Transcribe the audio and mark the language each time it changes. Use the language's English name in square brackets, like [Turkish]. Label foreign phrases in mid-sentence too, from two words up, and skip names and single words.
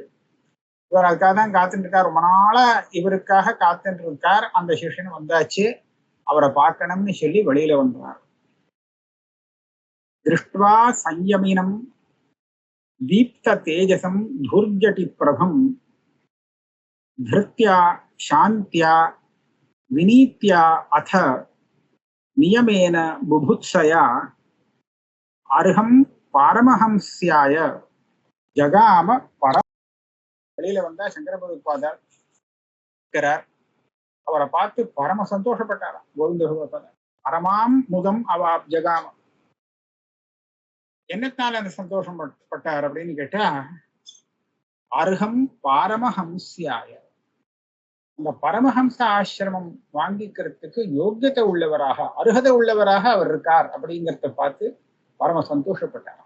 [Tamil] இவர் அதுக்காக தான் காத்துட்டு இருக்கார். ரொம்ப நாளா இவருக்காக காத்துட்டு இருக்கார். அந்த சிஷ்யன் வந்தாச்சு, அவரை பார்க்கணும்னு சொல்லி வெளியில வந்தார். [Sanskrit] दृष्ट्वा संयमिनं दीप्त तेजसं धूर्जटि प्रभम् धृत्या शांत्या विनीत्या अथ नियमेन बुभुत्सया अर्हम पारमहंस्याय जगाम पर. [Tamil] வெளியில வந்தா சங்கர பகவத்பாதார் இருக்கிறார். அவரை பார்த்து பரம சந்தோஷப்பட்டாராம் கோவிந்த பகவத்பாதார். [Sanskrit] परमां मुदम् अव जगाम. [Tamil] என்னத்தால அந்த சந்தோஷம் பட்டார் அப்படின்னு கேட்டா, [Sanskrit] अर्हम् पारमहंस्याय, [Tamil] அந்த பரமஹம்ச ஆசிரமம் வாங்கிக்கிறதுக்கு யோக்கியத்தை உள்ளவராக அருகதை உள்ளவராக அவர் இருக்கார் அப்படிங்கிறத பார்த்து பரம சந்தோஷப்பட்டாராம்.